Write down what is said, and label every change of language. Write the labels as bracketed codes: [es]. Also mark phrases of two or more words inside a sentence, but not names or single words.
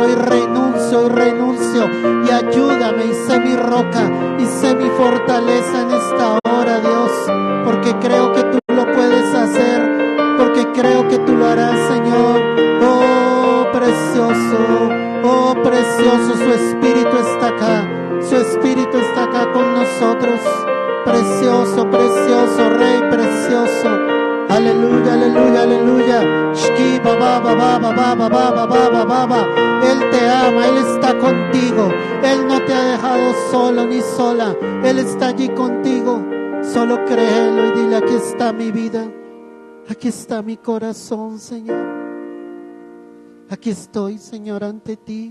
[es] Hoy renuncio y ayúdame y sé mi roca y sé mi fortaleza en esta hora, Dios, porque creo que tú lo puedes hacer, porque creo que tú lo harás, Señor. Oh, precioso, su Espíritu está acá, su Espíritu está acá con nosotros. Precioso, Rey precioso. Aleluya, aleluya, aleluya. Shki, baba, baba, baba, baba, baba, baba. Él te ama, Él está contigo. Él no te ha dejado solo ni sola. Él está allí contigo. Solo créelo y dile: aquí está mi vida. Aquí está mi corazón, Señor. Aquí estoy, Señor, ante ti.